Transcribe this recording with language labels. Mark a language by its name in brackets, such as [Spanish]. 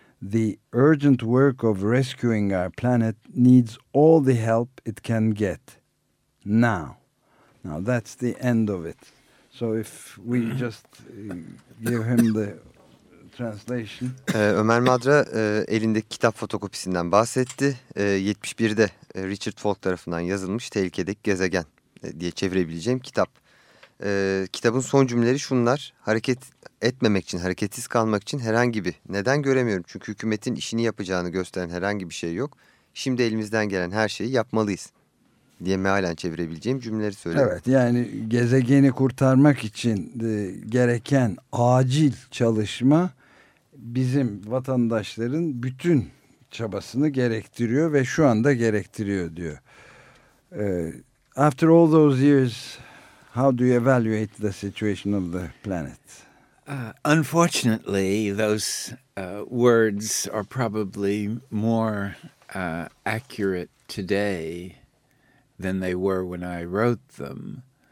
[English] The urgent work of rescuing our planet needs all the help it can get. Now. Now that's the end of it. So if we just give him the translation. [Turkish] Ömer Madra elindeki kitap fotokopisinden bahsetti. 71'de Richard Falk tarafından yazılmış Tehlikedeki Gezegen diye çevirebileceğim kitap. Kitabın son cümleleri şunlar: hareket etmemek için, hareketsiz kalmak için herhangi bir neden göremiyorum. Çünkü hükümetin işini yapacağını gösteren herhangi bir şey yok. Şimdi elimizden gelen her şeyi yapmalıyız diye mealen çevirebileceğim cümleleri söylüyorum. Evet, yani gezegeni kurtarmak için gereken acil çalışma bizim vatandaşların bütün çabasını gerektiriyor ve şu anda gerektiriyor diyor. [English] After all those years, how do you evaluate the situation of the planet? Unfortunately, those words are probably more accurate today than they were when I wrote them.